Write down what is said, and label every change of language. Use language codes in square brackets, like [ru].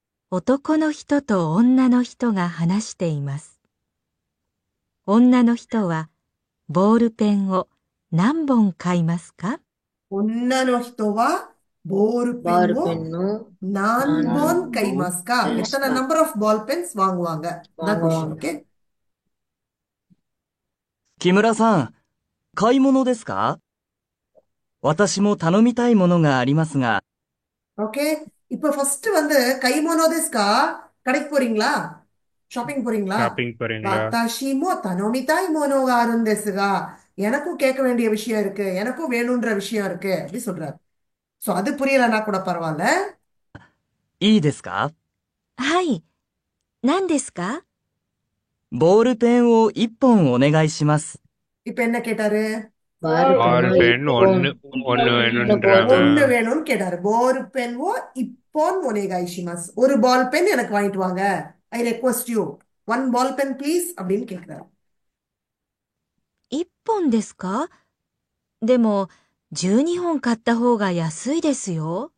[ja] 男の人と女の人が話しています。女の人は、ボールペンを何本買いますか？女の人はボールペンを何本買いますか？ [ta] எத்தனை number of ball Benz வாங்குவாங்க? தான் கொஸ்டின். Okay, [ja] 木村さん、買い物ですか？私も頼みたいものがありますが、 [ta] okay. இப்ப ஃபர்ஸ்ட் வந்து [ja] கைமோனோ தேஸ்கா, [ta] கடைக்கு போறீங்களா? ஷாப்பிங் போறீங்களா? ஷாப்பிங் போறீங்களா? [ja] வாத்தாஷிமோ தனோமிதாய் மோனோகா அருந்தேசுகா, [ta] எனக்கும் கேட்க வேண்டிய விஷயம் இருக்கு, எனக்கும் வேணும்ன்ற விஷயம் இருக்கு அப்படி சொல்றாரு. சோ அது புரியலன்னா கூட பரவாயில்ல. [ja] いいですか？はい。何ですか？ボールペンを1本お願いします。 [ta] இப்ப என்ன கேட்டாரு? பால் பால் பென் பென் ஒன்னு ஒன்னு வேணும்ன்றாங்க. ஒண்ணு வேணும்னு கேட்டாரு. [ja] போரு பென் ஓ இப்போன் ஒனேகாய்ஷிமாஸ். [ta] ஒரு பால் பென் எனக்கு வாங்கிட்டு வாங்க. [en] I request you 1 ball pen please [ta] அப்படின்னு கேட்கிறாரு. [ja] 1本ですか？でも、12本買った方が安いですよ。